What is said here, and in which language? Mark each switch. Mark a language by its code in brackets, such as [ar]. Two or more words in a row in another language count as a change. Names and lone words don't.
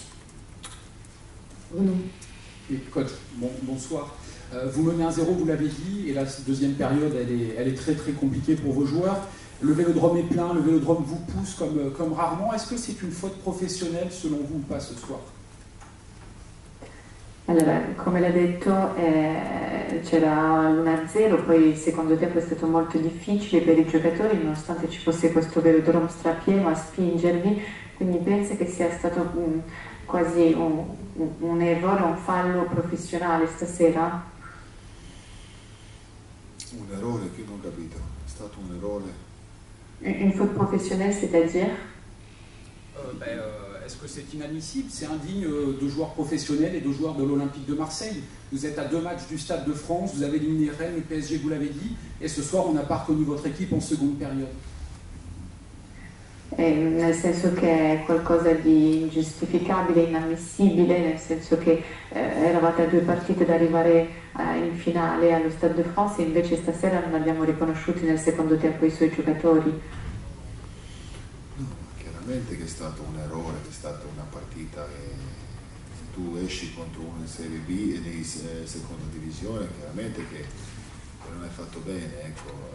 [fr] Bruno. Oui, coach, bonsoir. Vous menez 1-0, vous l'avez dit, et la deuxième période, elle est très très compliquée pour vos joueurs. Le vélodrome est plein, le vélodrome vous pousse comme rarement. Est-ce que c'est une faute professionnelle selon vous ou pas ce soir? [it] Allora, come l'ha detto, c'era l'1-0, poi il secondo tempo è stato molto difficile per i giocatori, nonostante ci fosse questo velodrome strapieno a spingervi, quindi pensa che sia stato quasi un errore, un fallo professionale stasera? Un errore che non ho capito, è stato un errore. [fr] Une faute professionnelle, c'est-à-dire Est-ce que c'est inadmissible? C'est indigne de joueurs professionnels et de joueurs de l'Olympique de Marseille. Vous êtes à 2 matchs du Stade de France, vous avez éliminé Rennes, le PSG, vous l'avez dit, et ce soir on n'a pas reconnu votre équipe en seconde période. [it] Nel senso che è qualcosa di ingiustificabile, inammissibile, nel senso che eravate a 2 partite da arrivare in finale allo Stade de France e invece stasera non abbiamo riconosciuti nel secondo tempo i suoi giocatori. No, chiaramente che è stato un errore, che è stata una partita che tu esci contro uno in Serie B e in seconda divisione, chiaramente che non hai fatto bene, ecco.